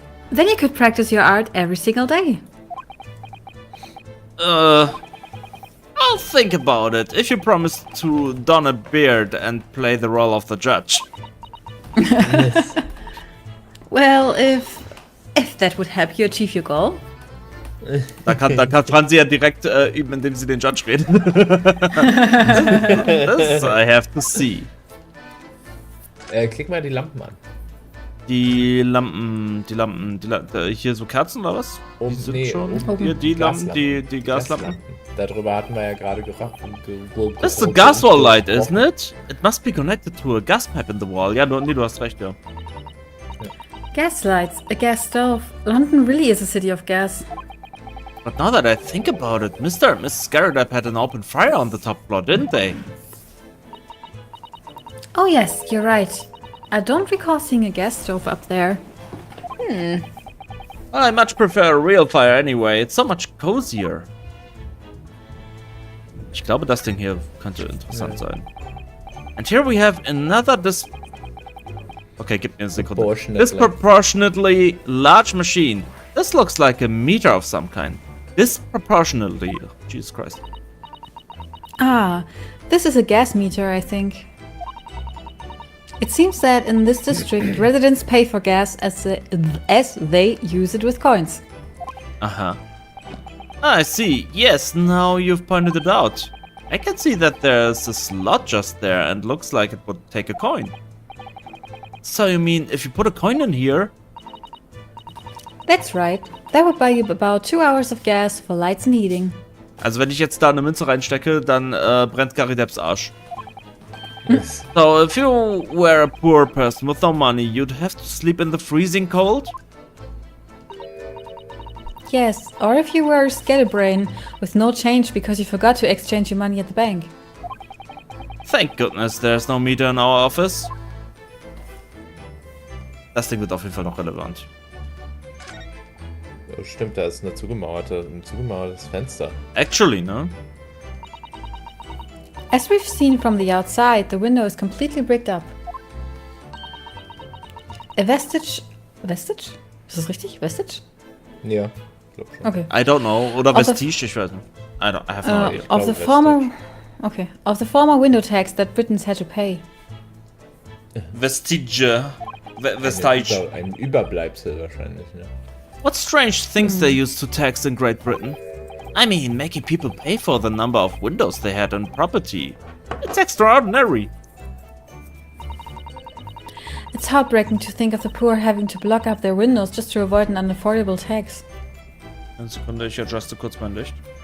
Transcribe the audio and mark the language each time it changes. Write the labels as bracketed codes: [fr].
[en] Then you could practice your art every single day. I'll think about it if you promise to don a beard and play the role of the judge. Well, if that would help you achieve your goal. [de] Da kann Franzi ja direkt üben, indem sie den Judge redet. [en] This I have to see. [de] Klick mal die Lampen an. Die Lampen, hier so Kerzen oder was? Oben, Die sind nee, schon. oben. Hier die Lampen, Gaslampen. die Gaslampen. Darüber hatten wir ja gerade geraten. [en] That's the gas wall light, isn't it? It must be connected to a gas pipe in the wall. [de] Ja, du hast recht, ja. [en] Gas lights, a gas stove. London really is a city of gas. But now that I think about it, Mr. and Mrs. Garrett had an open fire on the top floor, didn't they? Oh yes, you're right. I don't recall seeing a gas stove up there. Well, I much prefer a real fire anyway. It's so much cozier. [de] Ich glaube, das Ding hier könnte interessant sein. [en] And here we have another [de] Okay, gib mir eine Sekunde. [en] Disproportionately large machine. This looks like a meter of some kind. Disproportionately. Oh, Jesus Christ. Ah, this is a gas meter, I think. It seems that in this district, residents pay for gas as they use it with coins. Uh-huh. I see. Yes, now you've pointed it out. I can see that there's a slot just there and looks like it would take a coin. So you mean if you put a coin in here? That's right. That would buy you about 2 hours of gas for lights and heating. [de] Also wenn ich jetzt da eine Münze reinstecke, dann brennt Gary Depps Arsch. [en] So, if you were a poor person with no money, you'd have to sleep in the freezing cold? Yes, or if you were a scatterbrain with no change because you forgot to exchange your money at the bank. Thank goodness there's no meter in our office. [de] Das Ding wird auf jeden Fall noch relevant. Oh, stimmt, da ist ein zugemauertes Fenster. [en] Actually, ne? As we've seen from the outside, the window is completely bricked up. A vestige... Vestige? [de] Ist das richtig? [en] Vestige? [de] Ja, glaub schon. Okay. [en] I don't know. Oder Of the- Vestige, [de] ich weiß nicht. [en] I have no idea. Of the Vestige. former... Okay. Of the former window tax that Britons had to pay. Vestige. Vestige. [de] Ein Überbleibsel wahrscheinlich, ne? [en] What strange things they used to tax in Great Britain? I mean, making people pay for the number of windows they had on property. It's extraordinary. It's heartbreaking to think of the poor having to block up their windows just to avoid an unaffordable tax. [de] Eine Sekunde, ich adjuste kurz mein Licht.